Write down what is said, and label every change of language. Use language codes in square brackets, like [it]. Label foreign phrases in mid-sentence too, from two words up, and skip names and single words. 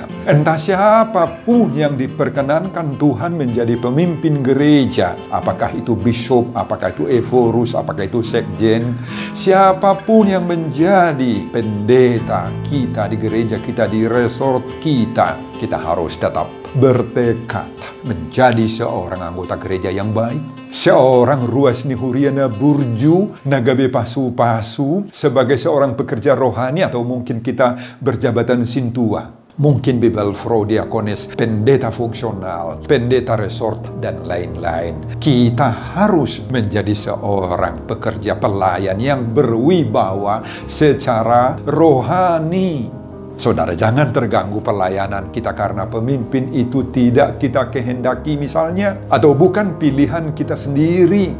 [id] Entah siapapun yang diperkenankan Tuhan menjadi pemimpin gereja, apakah itu bishop, apakah itu evorus, apakah itu sekjen, siapapun yang menjadi pendeta kita di gereja kita, di resort kita, kita harus tetap bertekad menjadi seorang anggota gereja yang baik, seorang [bbc] ruas nihuriana burju nagabe pasu-pasu, [id] sebagai seorang pekerja rohani, atau mungkin kita berjabatan sintua, mungkin bibel diakonis, pendeta fungsional, pendeta resort, dan lain-lain. Kita harus menjadi seorang pekerja pelayan yang berwibawa secara rohani. Saudara, jangan terganggu pelayanan kita karena pemimpin itu tidak kita kehendaki misalnya, atau bukan pilihan kita sendiri.